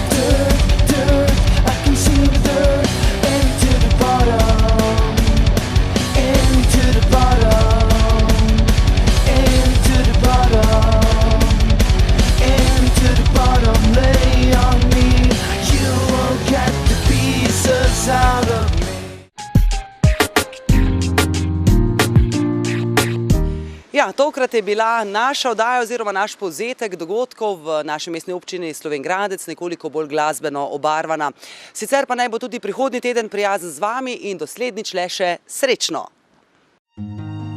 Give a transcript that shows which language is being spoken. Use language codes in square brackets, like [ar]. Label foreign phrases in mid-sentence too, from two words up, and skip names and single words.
[en] I can see the dirt, into the bottom, into the bottom, into the bottom, into the bottom, lay on me, you will get the pieces out of me. [sl] Ja, tokrat je bila naša oddaja oziroma naš povzetek dogodkov v naši mestni občini Slovenj Gradec nekoliko bolj glasbeno obarvana. Sicer pa naj bo tudi prihodnji teden prijazen z vami in doslednjič le še srečno!